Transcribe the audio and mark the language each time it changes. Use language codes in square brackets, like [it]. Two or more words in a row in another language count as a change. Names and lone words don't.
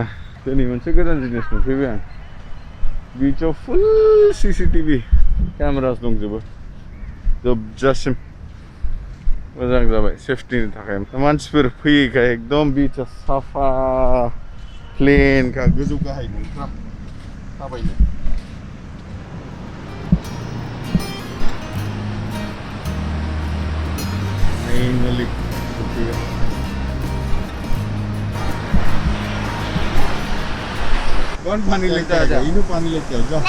[brx] दिनै मोनसे गोदान जिनिस नुफैबाय आं बीचआव [en] full CCTV cameras [brx] दंजोबो जोबजासिम मोजां जाबाय सेफ्टिनि थाखाय मानसिफोर फैयैखाय एकदम बीचआ साफा प्लेनखा गोजौ गाहाय नंथ्रा थाबायनो फाइनली [hi] कौन पानी लेके आएगा इन्हों पानी लेके आओ जाओ